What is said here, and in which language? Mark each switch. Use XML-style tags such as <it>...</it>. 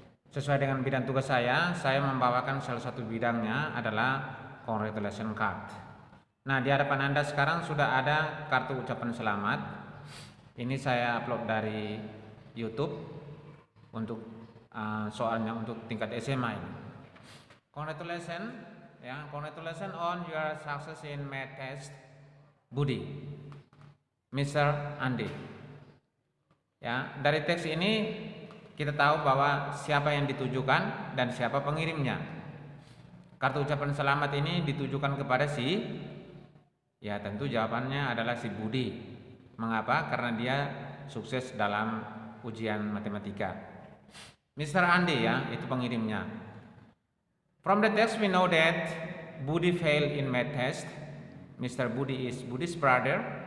<id>Sesuai dengan bidang tugas saya membawakan salah satu bidangnya adalah congratulation card. Nah, di hadapan Anda sekarang sudah ada kartu ucapan selamat. Ini saya upload dari YouTube untuk soalnya untuk tingkat SMA ini.</id> <en>Congratulations on your success in math test, Budi, Mr. Andi.</en> <id>Ya, dari teks ini kita tahu bahwa siapa yang ditujukan dan siapa pengirimnya. Kartu ucapan selamat ini ditujukan kepada ya tentu jawabannya adalah si Budi. Mengapa? Karena dia sukses dalam ujian matematika. Mr. Andi ya, itu pengirimnya.</id> <en>From the text we know that Budi failed in math test. Mr. Andi is Budi's brother.</en>